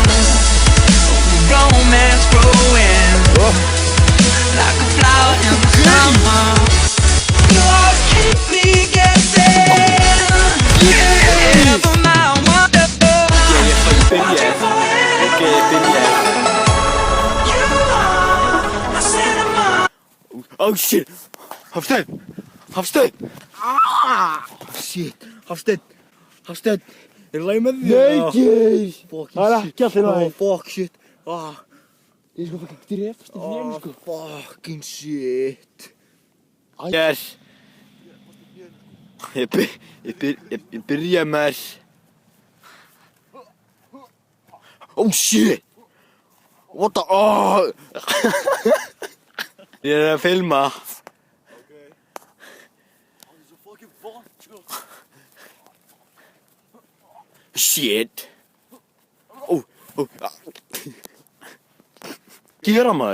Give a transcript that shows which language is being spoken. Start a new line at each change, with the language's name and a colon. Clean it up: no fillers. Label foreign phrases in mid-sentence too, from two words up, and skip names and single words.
English: Romance growing like a flower in the summer. You always keep me guessing. Never mind wonder. You are my cinema. Oh shit!
Icelandic: Hafstein! Hafstein!
English: Ah! Shit! Hafstein! Hafstein!
Icelandic: Er lagi með því? Nei, Geir! Það er ekki allir lagi.
English: Oh, fuck shit.
Icelandic: Ah. Ég sko fucking drefast í hnénu sko.
English: Fucking shit. Yes.
Icelandic: Ég byrja með.
English: Oh shit! What the...
Icelandic: Oh! Ég að filma.
English: Shit.
Icelandic: Oh. Gera maður.